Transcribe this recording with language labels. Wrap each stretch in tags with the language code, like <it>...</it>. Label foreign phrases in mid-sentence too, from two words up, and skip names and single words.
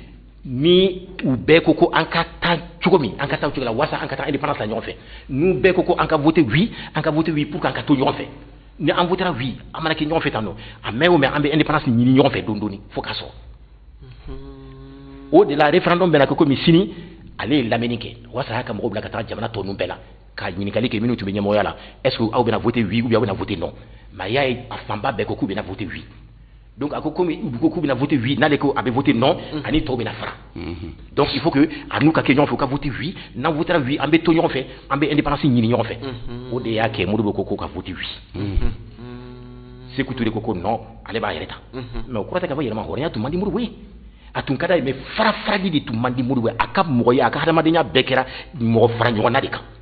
<bm>ni u bɛɛ ko an ka taa cogo min an ka taa cogo la walasa an ka taa indépendance la ɲɔgɔn fɛ n'u bɛɛ ko an ka</bm> <fr>voter oui</fr> <bm>an ka</bm> <fr>voter oui pour qu'an</fr> <bm>ka to ɲɔgɔn fɛ ni an</bm> <fr>votera oui</fr> <bm>an mana kɛ ɲɔgɔn fɛ tan nɔ a mɛn o mɛn an bɛ indépendance ɲini ɲɔgɔn fɛ dɔɔni fo k'a sɔrɔ o de la référendum bɛna kɛ komi sini ale ye lamɛnni kɛ walasa a y'a ka mɔgɔw bila ka taa jamana tɔ ninnu bɛɛ la ka ɲininkali kɛ minnu tun bɛ ɲɛmɔgɔya la</bm> <fr>est-ce que</fr> <bm>aw bɛna</bm> <fr>voter oui ou bien</fr> <bm>aw bɛna</bm> <fr>voter non mais</fr> <bm>a y'a ye a fanba bɛɛ ko k'u bɛna</bm> <fr>voter oui donc</fr> <bm>a ko komi u ko k'u bɛna</bm> <fr>voter oui</fr> <bm>n'ale ko a bɛ</bm> <fr>voter non</fr> <bm>ani tɔw bɛna fara</bm> <fr>donc il faut que</fr> <bm>a n'u ka kɛ ɲɔgɔn fɛ u ka</bm> <fr>voter oui</fr> <bm>n'an</bm> <fr>votera oui</fr> <bm>an bɛ to ɲɔgɔn fɛ an bɛ indépendance ɲini ɲɔgɔn fɛ o de y'a kɛ Modibo ko ka</bm> <fr>voter oui</fr> <bm>Sékou Touré ko non ale b'a yɛrɛ ta mais o kɔrɔ tɛ k'a fɔ yɛrɛma hɔrɔnya tun man di Modibo ye a tun ka d'a ye mais farafarali de tun man di Modibo ye a ka mɔgɔya a ka hadamadenya bɛɛ kɛra mɔgɔ fara ɲɔgɔnna de kan</bm>